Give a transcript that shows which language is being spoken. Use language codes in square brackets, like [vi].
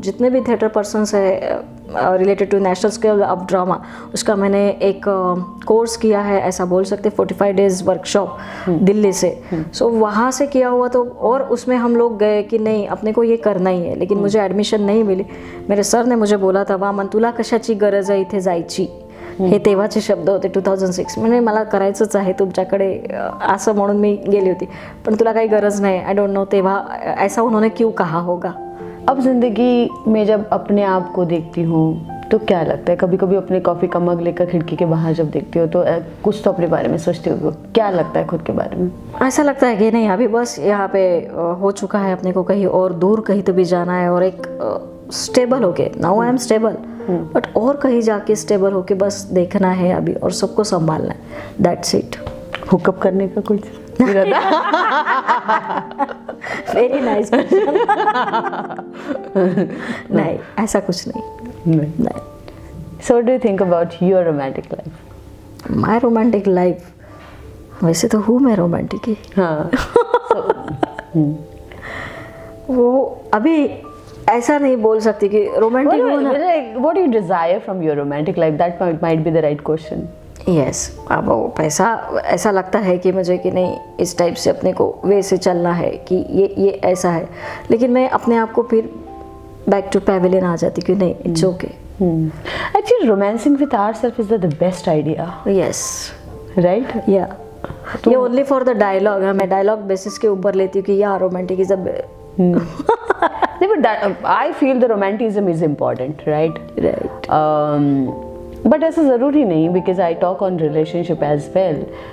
[hi] जितने भी theatre persons है related to national school of drama, उसका मैंने एक कोर्स किया है, ऐसा बोल सकते, 45 डेज वर्कशॉप दिल्ली से। सो वहाँ से किया हुआ, तो और उसमें हम लोग गए कि नहीं अपने को ये करना ही है, लेकिन मुझे एडमिशन नहीं मिली। मेरे सर ने मुझे बोला था, [mr] वा मन तुला कशाची गरज आहे इथे जायची, हे तेव्हाचे शब्द होते 2006 मध्ये। मला करायचंच आहे तुमच्याकडे असं म्हणून मी गेली होती, पण तुला काही गरज नाही, [en] I don't know [mr] तेव्हा [hi] ऐसा उन्होंने क्यों कहा होगा। अब ज़िंदगी में जब अपने आप को देखती हूँ तो क्या लगता है, कभी कभी अपने कॉफ़ी का मग लेकर खिड़की के बाहर जब देखती हो तो कुछ तो अपने बारे में सोचती हो, क्या लगता है खुद के बारे में? ऐसा लगता है कि नहीं, अभी बस यहाँ पे हो चुका है, अपने को कहीं और दूर कहीं तो भी जाना है, और एक स्टेबल होके, [en] now I am stable, [hi] but और कहीं जाके स्टेबल होके बस देखना है अभी, और सबको संभालना है, [en] That's it. [hi] हुकअप करने का कुछ [en] Very nice question. [hi] नहीं, ऐसा कुछ नहीं। [en] So do you think about your romantic life? [hi] My romantic life, वैसे तो हूँ मैं रोमांटिक ही। हाँ। वो अभी ऐसा नहीं बोल सकती कि रोमांटिक हूँ ना। [en] What do you desire from your romantic life? That might be the right question. [hi] Yes, अब वो पैसा, ऐसा लगता है कि मुझे कि नहीं इस टाइप से अपने को वे से चलना है कि ये ऐसा है, लेकिन मैं अपने आप को फिर [en] back to pavilion [hi] आ जाती कि नहीं, [en] It's okay. Actually, romancing with ourselves is the best idea. Yes, Right? [hi] या ये [en] only for the dialogue [hi] है, मैं डायलॉग बेसिस के ऊपर लेती हूँ कि या [en] Romantic is a But I feel the romanticism is important, right? Right. But [hi] ऐसा ज़रूरी नहीं, [en] because I talk on relationship as well.